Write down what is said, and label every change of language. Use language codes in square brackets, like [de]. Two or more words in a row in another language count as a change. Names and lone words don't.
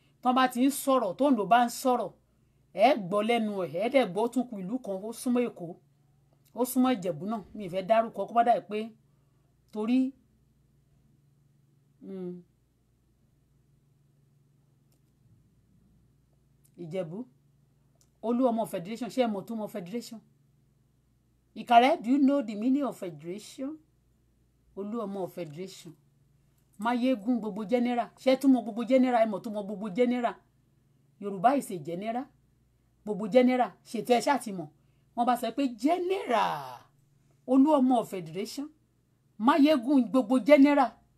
[yo] Tán bá ti ń sọ̀rọ̀, tó Oǹdó bá ń sọ̀rọ̀, ẹ gbọ́ lẹ́nu ẹ̀, ẹ dẹ̀ gbọ́ tún kù ìlú kan, ó súnmọ́ Èkó, ó súnmọ́ Ìjẹ̀bú náà. Mi ì fẹ́ dárúkọ kó má dà pé torí, hmm. Ìjẹ̀bú, Olúọmọ Federation, ṣé ẹ mọ̀ túmọ̀ Federation? Ìkàrẹ́, [en] do you know the meaning of Federation? [yo] Olúọmọ Federation. Máyégún gbogbo general. Ṣé ẹ tún mọ̀ gbogbo general? Ẹ mọ̀ túmọ̀ gbogbo general? [en] Yorùbá is a general. [yo] Gbogbo general. Ṣètò ẹ ṣáà ti mọ̀. Wọ́n bá sọ pé general, Olúọmọ Federation. Máyégún gbogbo general.